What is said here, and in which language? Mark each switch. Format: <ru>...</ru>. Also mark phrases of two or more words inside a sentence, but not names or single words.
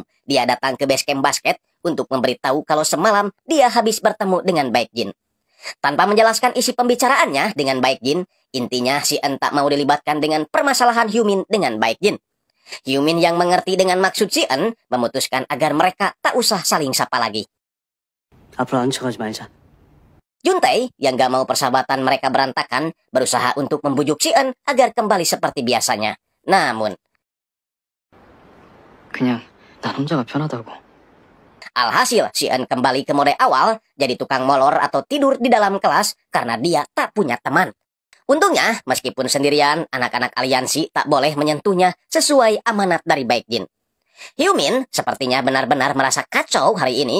<id>Dia datang ke base camp basket untuk memberitahu kalau semalam dia habis bertemu dengan Baekgin. Tanpa menjelaskan isi pembicaraannya dengan Baekgin, intinya Si-eun tak mau dilibatkan dengan permasalahan Hyomin dengan Baekgin. Hyomin yang mengerti dengan maksud Si-eun memutuskan agar mereka tak usah saling sapa lagi.</id> <ko>앞으로 안 척하지 말자.</ko> <id>Juntae yang gak mau persahabatan mereka berantakan berusaha untuk membujuk Si-eun agar kembali seperti biasanya. Namun,</id> <ko>그냥 난 혼자가 편하다고.</ko> <id>alhasil Si-eun kembali ke mode awal, jadi tukang molor atau tidur di dalam kelas karena dia tak punya teman. Untungnya, meskipun sendirian, anak-anak aliansi tak boleh menyentuhnya sesuai amanat dari Baekgin. Hyumin sepertinya benar-benar merasa kacau hari ini.</id>